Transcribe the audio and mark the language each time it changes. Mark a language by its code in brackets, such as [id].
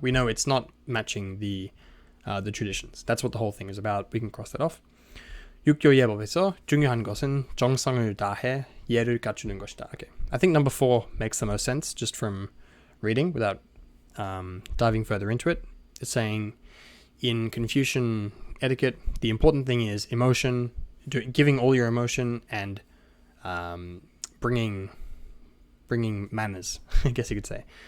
[en] We know it's not matching the traditions. That's what the whole thing is about. We can cross that off. [ko] 육교 예법에서 중요한 것은 정성을 다해 예를 갖추는 것이다. [en] Okay, I think number 4 makes the most sense just from reading without diving further into it. It's saying in Confucian etiquette, the important thing is emotion, giving all your emotion, and bringing manners, I guess you could say.